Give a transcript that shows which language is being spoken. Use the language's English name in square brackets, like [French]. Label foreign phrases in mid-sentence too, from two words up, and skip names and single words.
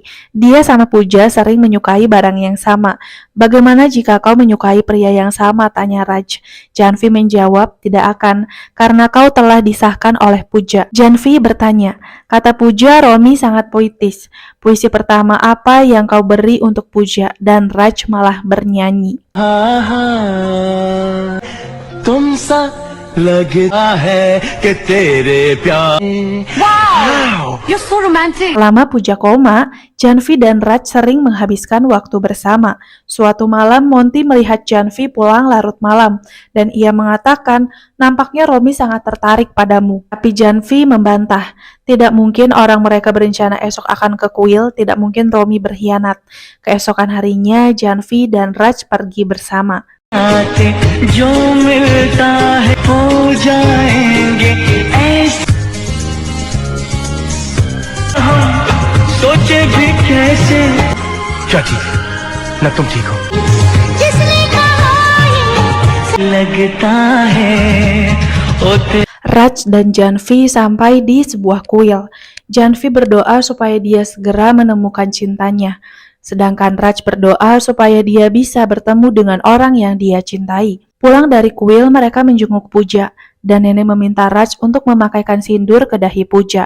[Indonesian] Dia sama Pooja sering menyukai barang yang sama. Bagaimana jika kau menyukai pria yang sama, tanya Raj. Janvi menjawab, tidak akan, karena kau telah disahkan oleh Pooja. Janvi bertanya, kata Pooja, Romi sangat puitis. Puisi pertama apa yang kau beri untuk Pooja? Dan Raj malah bernyanyi. [Hindi] लगता है कि तेरे प्यार. [English] Wow, you're so romantic. [Indonesian] Lama Pooja koma, Janvi dan Raj sering menghabiskan waktu bersama. Suatu malam Monty melihat Janvi pulang larut malam, dan ia mengatakan, nampaknya Romi sangat tertarik padamu. Tapi Janvi membantah, tidak mungkin orang mereka berencana esok akan ke kuil, tidak mungkin Romi berkhianat. Keesokan harinya Janvi dan Raj pergi bersama. [Hindi] जो मिलता है हो जाएंगे ऐसे हम सोचे भी कैसे क्या ठीक है ना तुम ठीक हो जिसने कहा लगता है [Indonesian] Raj dan Janvi sampai di sebuah kuil. Janvi berdoa supaya dia segera menemukan cintanya. Sedangkan Raj berdoa supaya dia bisa bertemu dengan orang yang dia cintai. Pulang dari kuil, mereka menjenguk Pooja, dan nenek meminta Raj untuk memakaikan sindur ke dahi Pooja.